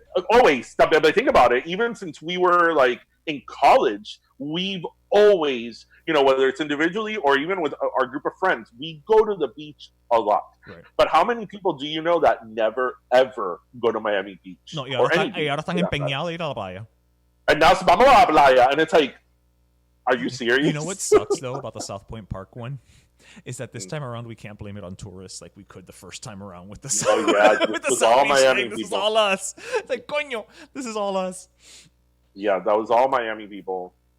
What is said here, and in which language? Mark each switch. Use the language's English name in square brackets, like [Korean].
[English] always. But think about it. Even since we were like in college, we've always, whether it's individually or even with our group of friends, we go to the beach a lot. Right. But how many people do you know that never ever go to Miami Beach? [Spanish] No, ahora están empeñados a ir a la playa. [English] And now [Spanish] vamos a la playa, [English] and it's like, are you serious? You know what sucks though about the South Point Park one? Is that this time around we can't blame it on tourists like we could the first time around with the with the all Miami people. This is all us. It's like, coño, this is all us. Yeah, that was all Miami people.